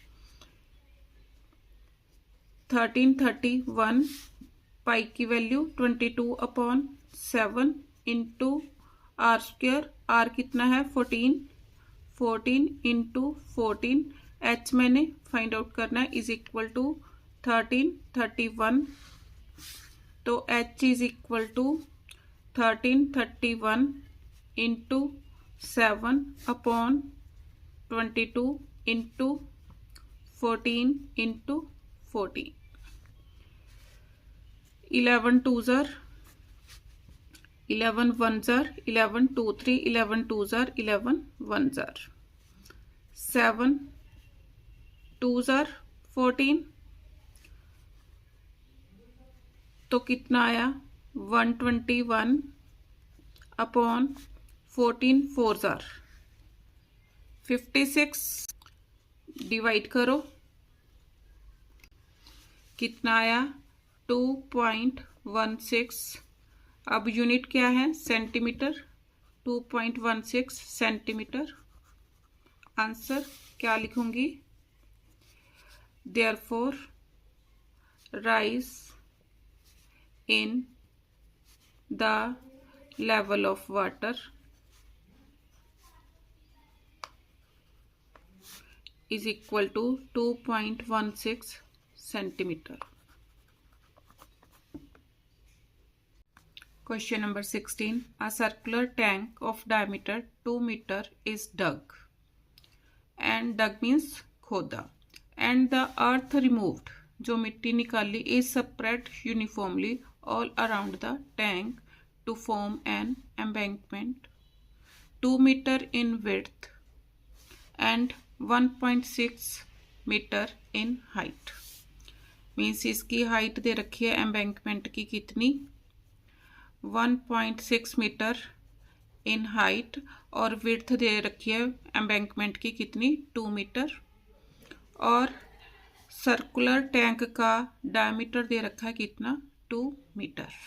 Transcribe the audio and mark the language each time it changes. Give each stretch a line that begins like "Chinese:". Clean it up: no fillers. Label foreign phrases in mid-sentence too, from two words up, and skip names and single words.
Hindi: 1331, पाई की वैल्यू 22/7
English: into r square,
Hindi: आर कितना है 14 इंटू 14, एच मैंने
English: find out
Hindi: करना है
English: is equal to
Hindi: 1331, तो एच
English: is equal to 1331 into 7/22 into 14 into 14, 11 2s are 11 1s are 11 2 3 11 2s are 11 1s are 7 2s are 14,
Hindi: तो कितना आया 121/14,
English: 4s are 56,
Hindi: डिवाइड करो कितना आया 2.16, अब यूनिट क्या है सेंटीमीटर, 2.16 सेंटीमीटर। आंसर क्या लिखूंगी,
English: therefore rise in the level of water is equal to 2.16 centimetre. Question number 16. A circular tank of diameter 2 meter is dug. And dug means खोदा. And the earth removed,
Hindi: जो मिट्टी निकाली,
English: is spread uniformly all around the tank to form an embankment 2 meter in width and 1.6 meter in height.
Hindi: Means इसकी हाइट दे रखी है एम्बैंकमेंट की कितनी 1.6 मीटर
English: in height,
Hindi: और विड्थ दे रखी है एम्बैंकमेंट की कितनी 2 मीटर, और
English: circular tank
Hindi: का डायमीटर दे रखा है कितना 2 मीटर।